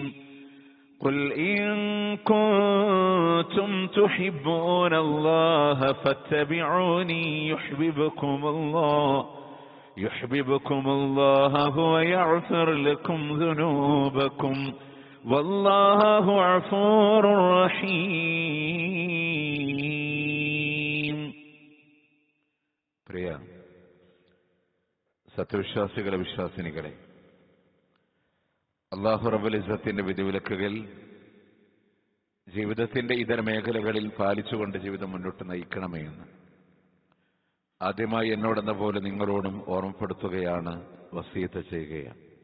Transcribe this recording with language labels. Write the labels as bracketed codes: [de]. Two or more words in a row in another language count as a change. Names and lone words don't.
[ar] قل إن كنتم تحبون الله فاتبعوني يحببكم الله ويغفر لكم ذنوبكم والله غفور رحيم. [ml] പ്രിയ സത്യവിശ്വാസികളെ, വിശ്വാസിനികളെ, അല്ലാഹു റബ്ബുൽ ഇസ്സത്തിന്റെ വിധിവിലക്കുകൾ ജീവിതത്തിന്റെ ഇതര മേഖലകളിൽ പാലിച്ചുകൊണ്ട് ജീവിതം മുന്നോട്ട് നയിക്കണമേ എന്ന് ആദ്യമായി എന്നോടെന്ന പോലെ നിങ്ങളോടും ഓർമ്മപ്പെടുത്തുകയാണ്, വസിയത്ത് ചെയ്യുകയാണ്.